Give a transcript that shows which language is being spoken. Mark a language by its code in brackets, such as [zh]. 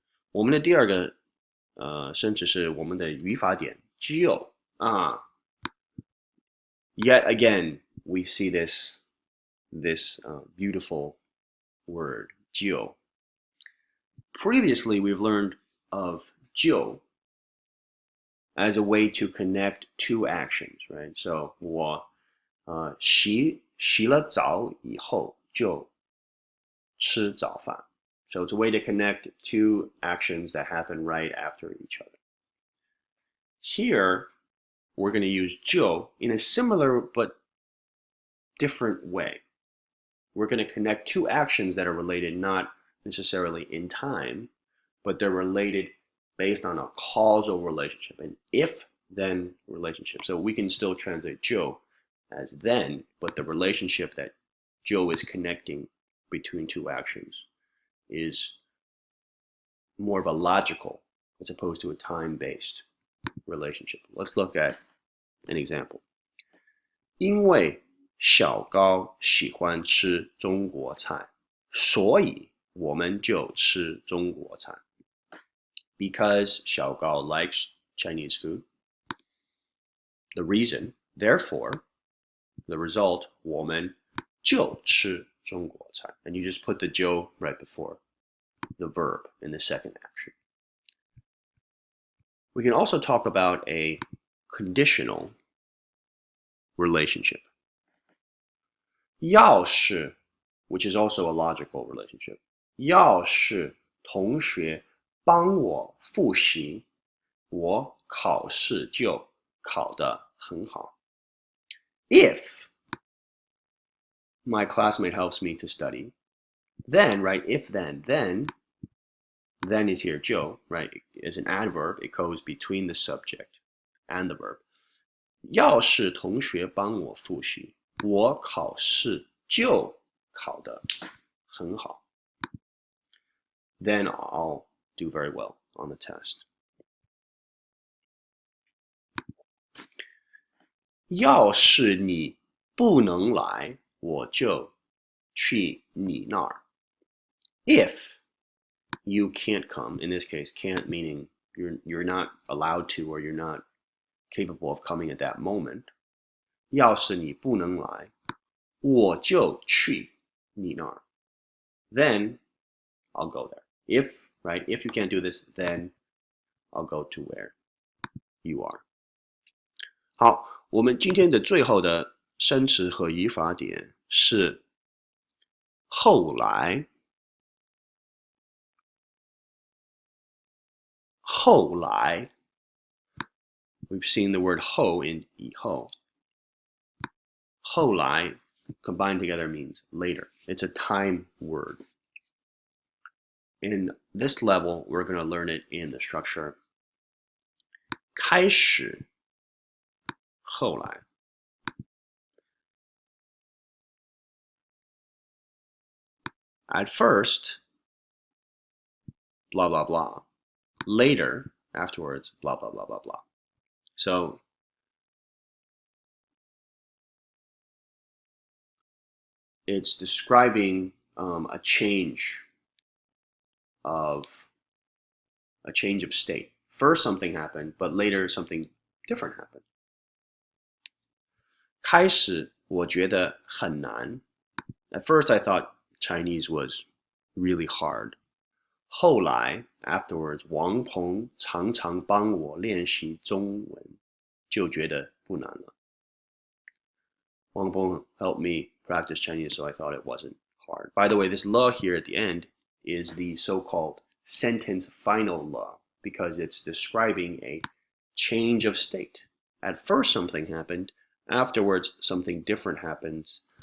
[zh] 我们的第二个生词是我们的语法点就啊。 [en] Yet again, we see this beautiful word 就. Previously, we've learned of 就 as a way to connect two actions, right? So [zh] 我洗了澡以后就吃早饭. [en] So it's a way to connect two actions that happen right after each other. Here, we're going to use 就 in a similar but different way. We're going to connect two actions that are related not necessarily in time, but they're related based on a causal relationship, an if-then relationship. So we can still translate 就 as then, but the relationship that 就 is connecting between two actions is more of a logical as opposed to a time-based relationship. Let's look at an example. [zh] 因为小高喜欢吃中国菜，所以我们就吃中国菜。 [en] Because 小高 likes Chinese food. The reason, therefore, the result, [zh] 我们就吃中国菜. [en] And you just put the 就 right before the verb in the second action. We can also talk about a conditional relationship. 要是 which is also a logical relationship. [zh] 要是同学帮我复习，我考试就考得很好。 [en] If my classmate helps me to study, then, right, if then is here, 就, right, is an adverb. It goes between the subject and the verb. [zh] 要是同学帮我复习，我考试就考得很好。 [en] Then I'll do very well on the test. [zh] 要是你不能来，我就去你那儿。 [en] If you can't come, in this case, can't meaning you're not allowed to or you're not capable of coming at that moment. [zh] 要是你不能来，我就去你那儿。 [en] Then I'll go there. If, right, if you can't do this, then I'll go to where you are. [zh] 好，我们今天的最后的生词和语法点是后来。 [en] 后来 we've seen the word 后 in 以后。后来 combined together means later. It's a time word. In this level, we're going to learn it in the structure 开始后来。 At first, blah, blah, blah. Later, afterwards, blah, blah, blah, blah, blah. So it's describing a change of state. First something happened, but later something different happened. [zh] 开始我觉得很难. [en] At first I thought Chinese was really hard. [zh] 后来 [en] afterwards [zh] 王鹏常常帮我练习中文，就觉得不难了。 [en] Wang Peng helped me practice Chinese, so I thought it wasn't hard. By the way, this la here at the end is the so-called sentence final la because it's describing a change of state. At first something happened, afterwards something different happens.